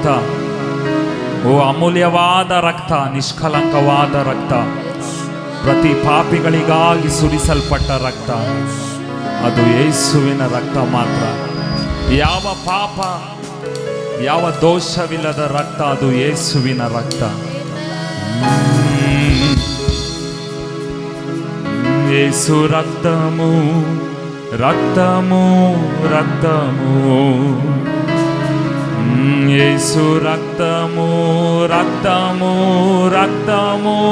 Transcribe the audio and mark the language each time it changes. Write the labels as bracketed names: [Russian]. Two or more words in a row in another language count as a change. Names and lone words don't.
[Kannada] ಓ ಅಮೂಲ್ಯವಾದ ರಕ್ತ, ನಿಷ್ಕಲಂಕವಾದ ರಕ್ತ, ಪ್ರತಿ ಪಾಪಿಗಳಿಗಾಗಿ ಸುರಿಸಲ್ಪಟ್ಟ ರಕ್ತ, ಅದು ಯೇಸುವಿನ ರಕ್ತ ಮಾತ್ರ. ಯಾವ ಪಾಪ, ಯಾವ ದೋಷವಿಲ್ಲದ ರಕ್ತ, ಅದು ಯೇಸುವಿನ ರಕ್ತ. [Telugu] యేసు రక్తము రక్తము రక్తము, యేసు రక్తము రక్తము రక్తము,